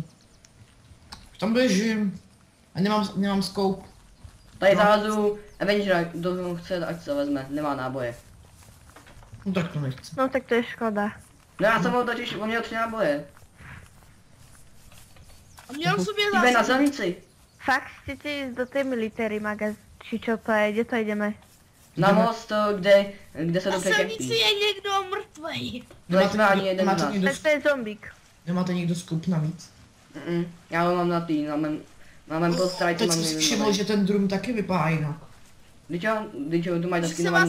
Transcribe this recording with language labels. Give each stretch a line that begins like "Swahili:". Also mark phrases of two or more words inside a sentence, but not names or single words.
Czech: Tam běžím. A nemám scope. Tady No. zahazu Avengera, kdo chce, ať se vezme, nemá náboje. No tak to nechci. no tak to je škoda. No já jsem ho totiž, on měl 3 náboje. A měl sobě Jde na zase. silnici.
Slovak: Fakt chcete ísť do tej
English: military magaz,
Slovak: či čo to je, kde to ideme?
Czech: Na most, kde se Na dobře silnici kempí. je někdo mrtvej. Nejsme ani jeden z nemáte nás. někdo, Tak to je zombík. nemáte někdo scope navíc? Já ho mám na tý, na mém postrajci Teď mám jsem si jeden všiml, nový. že ten drum taky vypadá jinak. Když tu mají Když se vás